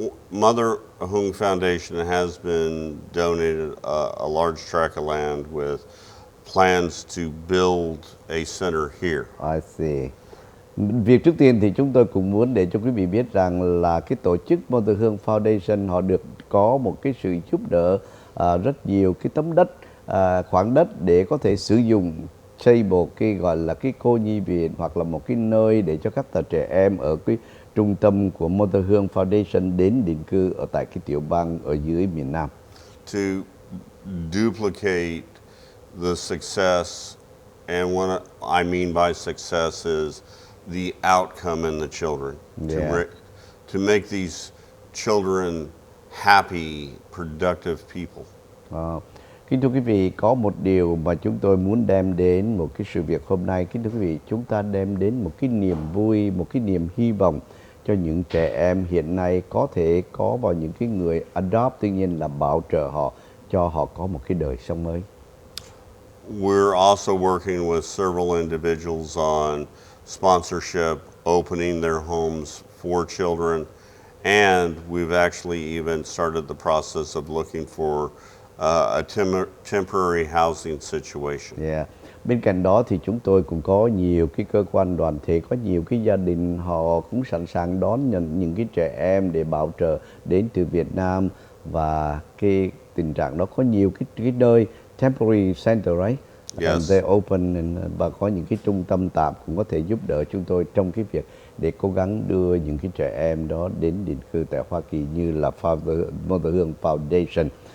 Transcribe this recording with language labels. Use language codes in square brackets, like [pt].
[en] Mother Hung Foundation has been donated a large tract of land with plans to build a center here. I see. [vi] Việc trước tiên thì chúng tôi cũng muốn để cho quý vị biết rằng là cái tổ chức Mother Hương Foundation họ được có một cái sự giúp đỡ rất nhiều cái tấm đất, khoảng đất để có thể sử dụng xây một cái gọi là cái cô nhi viện hoặc là một cái nơi để cho các trẻ em ở cái trung tâm của Mother Hương Foundation đến định cư ở tại cái tiểu bang ở dưới miền Nam. [en] To duplicate the success, and what I mean by success is the outcome in the children. Yeah. To make these children happy, productive people. [vi] Kính thưa quý vị, có một điều mà chúng tôi muốn đem đến một cái sự việc hôm nay. Kính thưa quý vị, chúng ta đem đến một cái niềm vui, một cái niềm hy vọng cho những trẻ em hiện nay có thể có vào những cái người adopt, tuy nhiên là bảo trợ họ, cho họ có một cái đời sống mới. [en] We're also working with several individuals on sponsorship, opening their homes for children, and we've actually even started the process of looking for a temporary housing situation. Yeah. [vi] Bên cạnh đó thì chúng tôi cũng có nhiều cái cơ quan đoàn thể, có nhiều cái gia đình họ cũng sẵn sàng đón nhận những cái trẻ em để bảo trợ đến từ Việt Nam, và cái tình trạng đó có nhiều cái nơi [en] temporary center, right? Yes. And they open [vi] và có những cái trung tâm tạm cũng có thể giúp đỡ chúng tôi trong cái việc để cố gắng đưa những cái trẻ em đó đến định cư tại Hoa Kỳ như là Mother Hương Foundation.